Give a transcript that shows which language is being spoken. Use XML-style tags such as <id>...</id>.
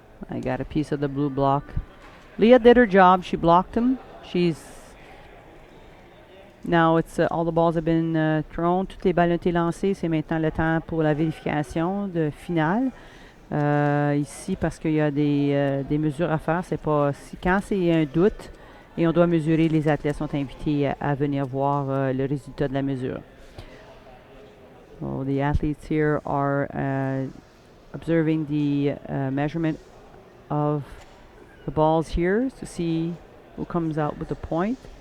<en>I got a piece of the blue block. Leah did her job. She blocked him. Now, all the balls have been thrown.</en> <fr>Toutes les balles ont été lancées. C'est maintenant le temps pour la vérification de finale. Ici, parce qu'il y a des mesures à faire. C'est pas quand c'est un doute et on doit mesurer, les athlètes sont invités à venir voir le résultat de la mesure.</fr> <en>So the athletes here are observing the measurement of the balls here to see who comes out with the point.</en>